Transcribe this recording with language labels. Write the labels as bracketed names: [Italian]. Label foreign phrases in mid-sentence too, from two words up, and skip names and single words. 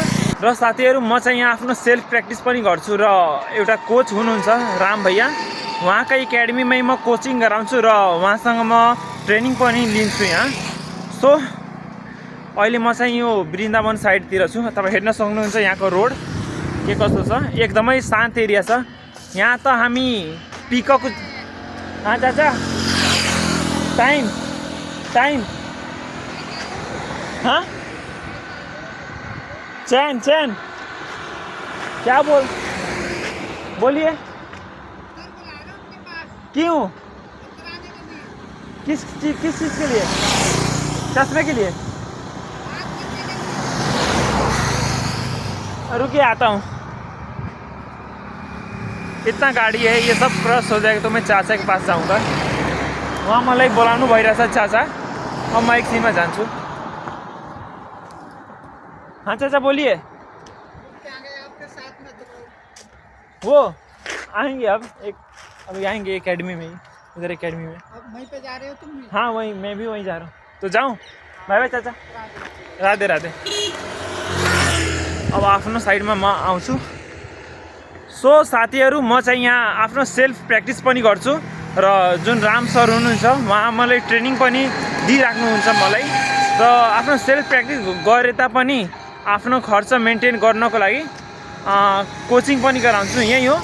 [Nepali] र साथीहरू म चाहिँ यहाँ आफ्नो सेल्फ प्र्याक्टिस पनि गर्छु र एउटा कोच हुनुहुन्छ राम भैया, उहाँकै एकाडेमीमै म कोचिङ गराउँछु र उहाँसँग म ट्रेनिङ पनि लिन्छु यहाँ। सो अहिले म चाहिँ यो वृन्दावन साइडतिर छु। तपाईँ हेर्न सक्नुहुन्छ यहाँको रोड के कस्तो छ, एकदमै शान्त एरिया छ। यहाँ त हामी पिकअप चाचा टाइम टाइम [Hindi] हाँ चैन चैन क्या बोलिए क्यों, किस चीज़ के लिए? चश्मे के लिए? रुकिए आता हूँ। इतना गाड़ी है, ये सब क्रॉस हो जाएगा तो मैं चाचा के पास जाऊँगा। [Nepali] वहाँ मलाई बोलाउनु भइरहेछ चाचा, अब मैं एकछिनमा जान्छु। [Hindi] हाँ चाचा बोलिए। वो आएंगे अब आएंगे एकेडमी में ही, इधर एकेडमी में। अब वहीं पे जा रहे हो तुम भी? हाँ वहीं, मैं भी वहीं जा रहा हूँ। तो जाऊँ? [English] bye bye [Hindi] चाचा, राधे राधे। [Nepali] अब आफ्नो साइडमा म आउँछु। सो साथीहरू म चाहिँ यहाँ आफ्नो सेल्फ प्र्याक्टिस पनि गर्छु र जुन राम सर हुनुहुन्छ उहाँ मलाई ट्रेनिङ पनि दिइराख्नुहुन्छ मलाई, र आफ्नो सेल्फ प्र्याक्टिस गरे तापनि आफ्नो खर्च मेन्टेन गर्नको लागि कोचिङ पनि गराउँछु यही हो।